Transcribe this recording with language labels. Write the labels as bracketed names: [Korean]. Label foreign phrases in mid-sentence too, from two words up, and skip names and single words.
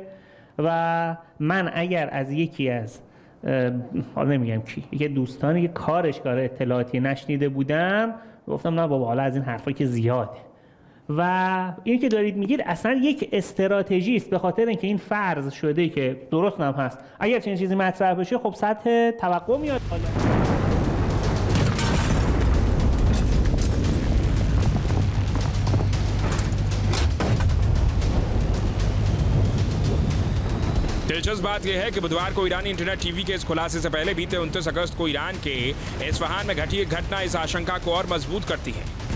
[Persian] و من اگر از یکی از حالا نمیگم کی یکی دوستانی که کارش کار اطلاعاتی نشنیده بودم گفتم نه بابا حالا از این حرفا که زیاده. و این که دارید میگید اصلا یک استراتژی است، به خاطر اینکه این فرض شده که درست هم هست اگر چنین چیزی مطرح بشه خب سطح توقع میاد بالا. [Hindi] दिलचस्प बात यह है कि बुधवार को ईरानी इंटरनेट टीवी के इस खुलासे से पहले बीते 29 अगस्त को ईरान के इस्फहान में घटी एक घटना इस आशंका को और मजबूत करती है।